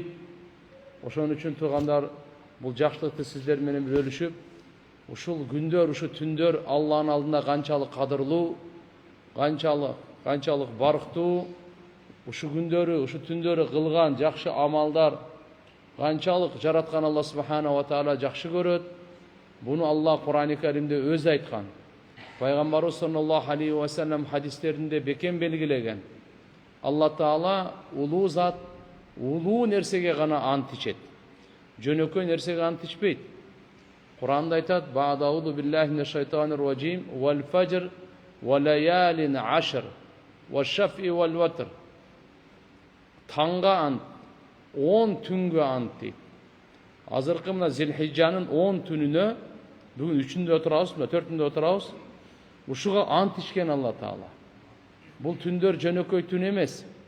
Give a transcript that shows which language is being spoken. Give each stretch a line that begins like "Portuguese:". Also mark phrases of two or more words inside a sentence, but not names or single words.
Kyrgyz: Ошон үчүн туугандар, бул жакшылыкты сиздер менен бөлүшүп, ушул күндөр, ушул түндөр Алланын алдында канчалык кадырлуу, канчалык барктуу, ушу күндөрү, ушу түндөрү кылган жакшы амалдар канчалык жараткан Алла
Arabic: سبحانه وتعالى
Kyrgyz: жакшы көрөт. Буну Алла Кур'ан-ы Каримде өзү айткан. Пайгамбарыбыз
Arabic: صلى الله عليه وسلم
Kyrgyz: хадистеринде бекем белгилеген. Алла Таала улуу зат, улуу нерсеге гана ант ичет. Жөнөкөй нерсеге ант ичпейт. Кур'анда айтат:
Arabic: "أعوذ بالله من الشيطان الرجيم، والفجر وليال عشر، والشفع والوتر."
Kyrgyz: Таңга ант, 10 түнгө ант дейт. Азыркы мына Зилхиджанын 10 түнүнө, бүгүн 3-үндө отурабыз, мына 4-үндө отурабыз. Ушуга ант ичкен Алла Таала. Бул түндөр жөнөкөй түн эмес.